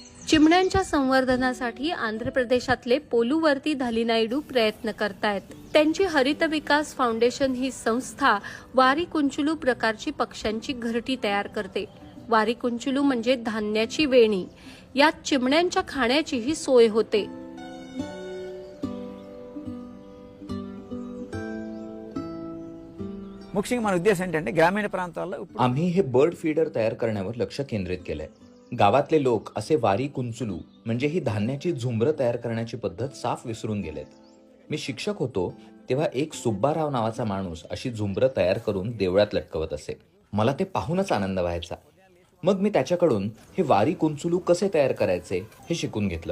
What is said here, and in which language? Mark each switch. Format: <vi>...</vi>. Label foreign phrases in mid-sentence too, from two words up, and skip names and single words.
<mr>चिमण्यांच्या संवर्धनासाठी आंध्र प्रदेशातले पोलुवर्ती धालिनायडू प्रयत्न करतायत। त्यांची हरित विकास फाउंडेशन ही संस्था वारीकुंचुलू प्रकारची पक्ष्यांची घरटी तयार करते। वारीकुंचुलू म्हणजे धान्याची वेणी। यात चिमण्यांच्या खाण्याचीही सोय होते।</mr> <te>ముఖ్యంగా మన ఉద్దేశం ఏంటంటే గ్రామీణ ప్రాంతాల్లో</te> <mr>आम्ही हे</mr> <en>bird feeder</en> <mr>तयार करण्यावर लक्ष केंद्रित केलंय। गावातले लोक असे वारी कुंचुलू म्हणजे ही धान्याची झुंबरं तयार करण्याची पद्धत साफ विसरून गेलेत। मी शिक्षक होतो तेव्हा एक सुब्बाराव नावाचा माणूस अशी झुंबरं तयार करून देवळात लटकवत असे। मला ते पाहूनच आनंद व्हायचा। मग मी त्याच्याकडून हे वारी कुंचुलू कसे तयार करायचे हे शिकून घेतलं।</mr>